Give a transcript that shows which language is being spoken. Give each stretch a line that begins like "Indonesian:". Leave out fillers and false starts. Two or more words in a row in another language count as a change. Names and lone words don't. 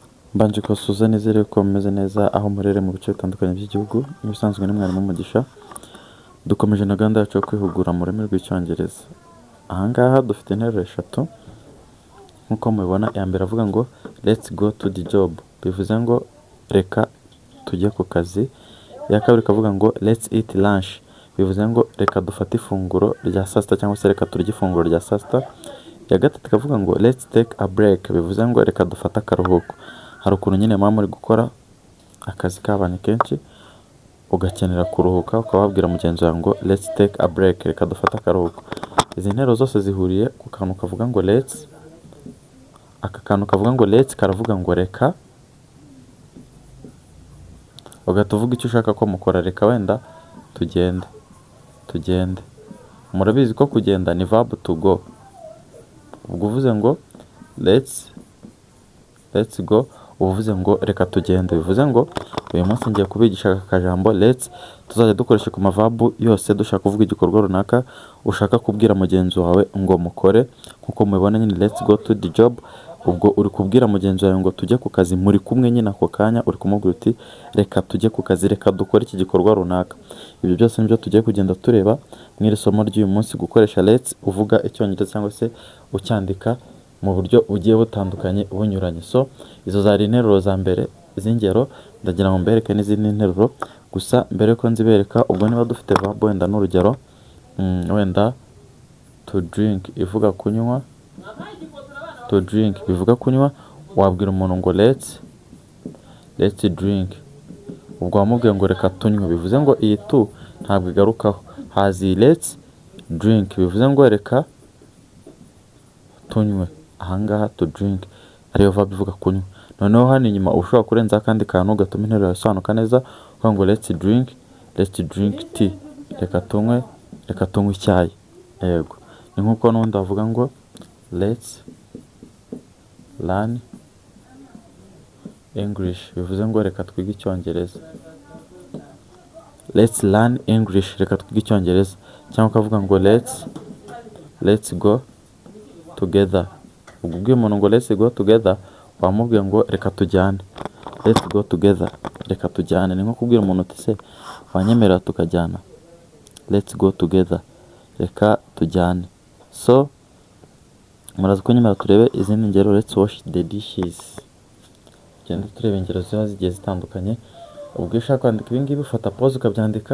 Kinyarwanda: Mbanje kubasuhuza nizere ko mumeze neza aho murere mu bice bitandukanye by'igihugu. Ibisanzwe ni Mwarimu Mugisha. Dukomeje na gahunda yacu yo kwihugura mu rurimi rw'icyongereza. Ahangaha dufite interuro eshatu nk'uko mubibona. Iya mbere avuga ngo
English: let's go to the job,
Kinyarwanda: bivuze ngo reka tujye ku kazi. Iya kabiri ikavuga ngo
English: let's eat lunch,
Kinyarwanda: bivuze ngo reka dufate ifunguro rya saa sita cyangwa se reka turye ifunguro rya saa sita. Iya gatatu ikavuga ngo
English: let's take a break,
Kinyarwanda: bivuze ngo reka dufate akaruhuko. Hari ukuntu nyine mama muri gukora akazi kabanye kenshi ugakenera kuruhuka, ukaba wabwira mugenzi wawe ngo
English: let's take a break,
Kinyarwanda: reka dufate akaruhuko. Izi nteruro zose zihuriye ku kantu kavuga ngo let's. Aka kantu kavuga ngo let's karavuga ngo reka, ugahita uvuga icyo ushaka ko mukora. Reka wenda tugende. Murabizi ko kugenda ni
English: verb to go.
Kinyarwanda: Ubwo uvuze ngo
English: let's go,
Kinyarwanda: uvuze ngo reka tugende, bivuze ngo uyu munsi ngiye kubigisha aka kajambo let's tuzajya dukoresha ku maverb yose dushaka kuvuga igikorwa runaka ushaka kubwira mugenzi wawe ngo mukore. Nkuko mubibona nyine
English: let's go to the job,
Kinyarwanda: ubwo uri kubwira mugenzi wawe ngo tujye ku kazi, muri kumwe nyine ako kanya uri kumubwira uti reka tujye ku kazi, reka dukore iki gikorwa runaka. Ibyo byose nibyo tugiye kugenda tureba mu iri somo ry'uyu munsi, gukoresha
English: let's uvuga
Kinyarwanda: icyongereza cyangwa se ucyandika mu buryo bugiye butandukanye bunyuranye. So izo zari interuro za mbere z'ingero, ndagira ngo mbereke n'izindi nteruro. Gusa mbere ko nzibereka, ubwo niba dufite verb wenda n'urugero, wenda
English: to drink
Kinyarwanda: ivuga kunywa,
English: to drink
Kinyarwanda: bivuga kunywa, wabwira umuntu ngo
English: let's drink.
Kinyarwanda: Ubwo wamubwiye ngo reka tunywe, bivuze ngo iyi tu ntabwo igarukaho, hazi
English: let's drink,
Kinyarwanda: bivuze ngo reka tunywe. Ahangaha
English: to drink
Kinyarwanda: ariyo verb ivuga kunywa. Noneho hano inyuma ushobora kurenza akandi kantu gatuma interuro yasobanuka neza, uvuga ngo
English: let's drink tea,
Kinyarwanda: reka tunywe icyayi. Yego, ni nkuko n'undi bavuga ngo
English: let's learn English,
Kinyarwanda: bivuze ngo reka twige icyongereza.
English: Let's learn English,
Kinyarwanda: reka twige icyongereza. Cyangwa ukavuga ngo
English: let's go together.
Kinyarwanda: Ubwo ubwiye umuntu ngo
English: let's go together,
Kinyarwanda: wamubwiye ngo reka tujyane.
English: Let's go together,
Kinyarwanda: reka tujyane. Ni nko kubwira umuntu uti se wanyemerera tukajyana.
English: Let's go together,
Kinyarwanda: reka tujyane. So muraza kunyemerera turebe izindi ngero.
English: Let's wash the dishes.
Kinyarwanda: Genda turebe ingero ziba zigiye zitandukanye. Ubwo ushaka kwandika ibi ngibi ufata pause ukabyandika.